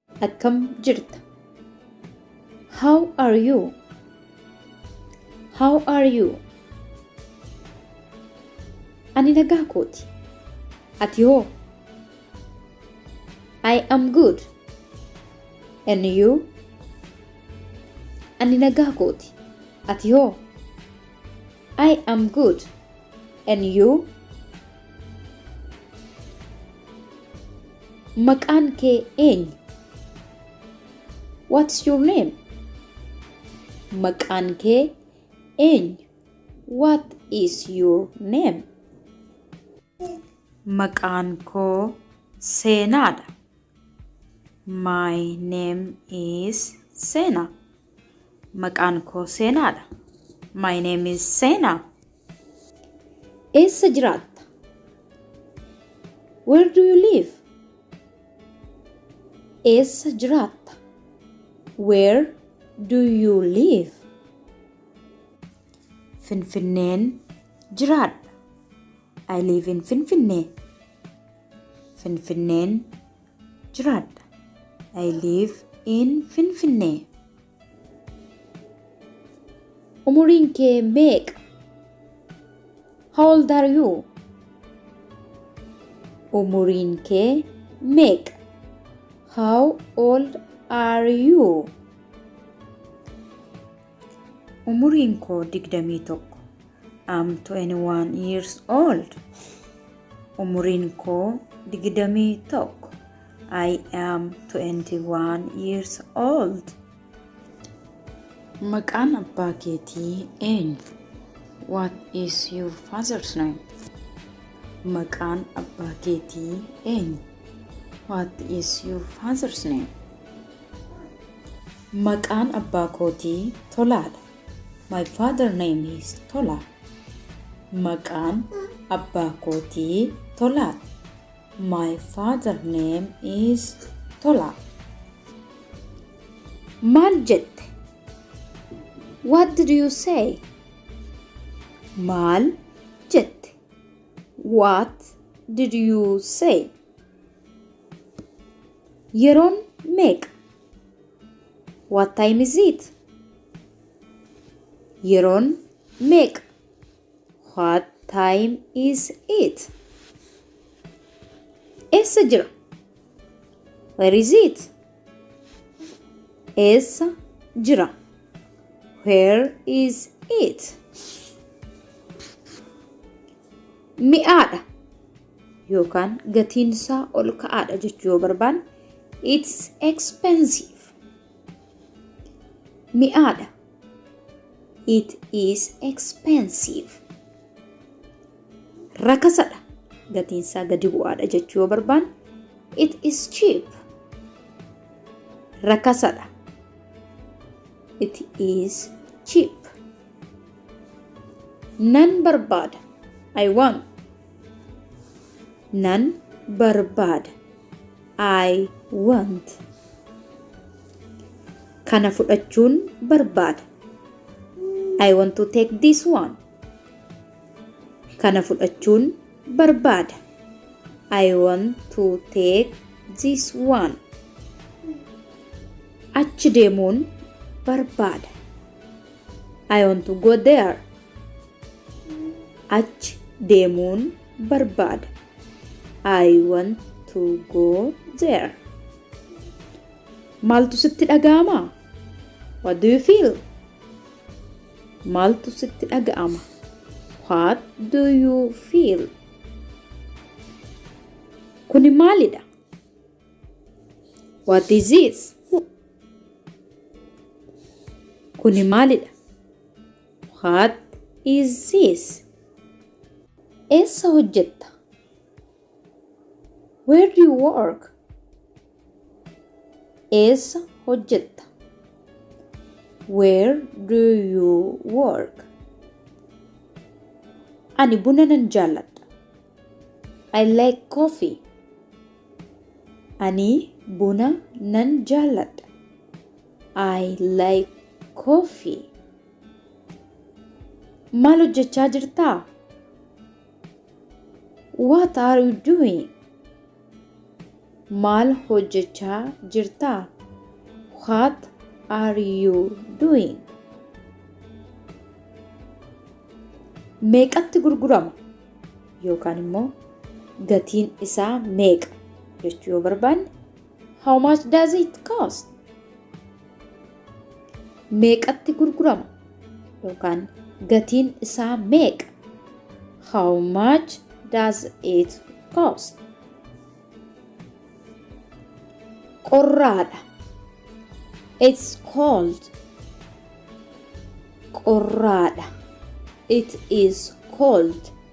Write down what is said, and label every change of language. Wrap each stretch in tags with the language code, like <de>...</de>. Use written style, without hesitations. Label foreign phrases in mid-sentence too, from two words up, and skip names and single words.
<om>akkam jirta?</om> <en>How are you? How are you?</en> <om>Ani nagaa kooti. Ati hoo?</om> <en>I am good. And you?</en> <om>Ani nagaa kooti. Ati hoo?</om> <en>I am good. And you?</en> <om>Maqaan kee eenyu?</om> <en>What's your name?</en> <om>Maqaan kee eenyu?</om> <en>What is your name?</en> <om>Maqaan koo Seenaadha.</om> <en>My name is Seena.</en> <om>Maqaan koo Seenaadha.</om> <en>My name is Seena.</en> <om>Eessa jiraatta?</om> <en>Where do you live?</en> <om>Eessa jiraatta?</om> <en>Where do you live?</en> <om>Finfinneen jiraadha.</om> <en>I live in Finfinnee.</en> <om>Finfinneen jiraadha.</om> <en>I live in Finfinnee.</en> <om>Umuriin kee meeqa?</om> <en>How old are you?</en> <om>Umuriin kee meeqa?</om> <en>How old are you?</en> <om>Umuriin koo 21.</om> <en>I'm 21 years old.</en> <om>Umuriin koo 21.</om> <en>I am 21 years old.</en> <om>Maqaan abbaa keetii eenyu?</om> <en>What is your father's name?</en> <om>Maqaan abbaa keetii eenyu?</om> <en>What is your father's name?</en> <om>Maqaan abbaa kootii Tolaadha.</om> <en>My father's name is Tola.</en> <om>Maqaan abbaa kootii Tolaadha.</om> <en>My father's name is Tola.</en> <om>Maal jette?</om> <en>What did you say?</en> <om>Maal jette?</om> <en>What did you say?</en> <om>Yeroon meeqa?</om> <en>What time is it?</en> <om>Yeroon meeqa?</om> <en>What time is it?</en> <om>Eessa jira?</om> <en>Where is it?</en> <om>Eessa jira?</om> <en>Where is it?</en> <om>Mi'aadha yookaan gatiinsaa ol ka'aadha jechuu yoo barbaanne</om> <en>it's expensive. Mi'aadha. It is expensive.</en> <om>Rakasadha. Gatiinsaa gadi bu'aadha jechuu yoo barbaanne</om> <en>it is cheap. Rakasadha. It is cheap.</en> <om>Nan barbaada.</om> <en>I want.</en> <om>Nan barbaada.</om> <en>I want.</en> <om>Kana fudhachuun barbaada.</om> <en>I want to take this one.</en> <om>Kana fudhachuun barbaada.</om> <en>I want to take this one.</en> <om>Achi deemuun barbaada.</om> <en>I want to go there.</en> <om>Achi deemuun barbaada.</om> <en>I want to go there.</en> <om>Maaltu sitti dhaga'ama?</om> <en>What do you feel?</en> <om>Maaltu sitti dhaga'ama?</om> <en>What do you feel?</en> <om>Kuni maalidha?</om> <en>What is this?</en> <om>Kuni maalidha?</om> <en>What is this?</en> <om>Eessa hojjetta?</om> <en>Where do you work?</en> <om>Eessa hojjetta?</om> <en>Where do you work?</en> <om>Ani buna nan jaalladha.</om> <en>I like coffee.</en> <om>Ani buna nan jaalladha.</om> <en>I like coffee.</en> <om>Maal hojjechaa jirtaa?</om> <en>What are you doing?</en> <om>Maal hojjechaa jirtaa?</om> <en>What are you doing?</en> <om>Meeqatti gurgurama? Yookaan immoo gatiin isaa meeqa jechuu yoo barbaanne</om> <en>how much does it cost?</en> <om>Meeqatti gurgurama? Yookaan gatiin isaa meeqa?</om> <en>How much does it cost?</en> <om>Qorraadha.</om> <en>It's cold. Qorraadha. It is cold.</en>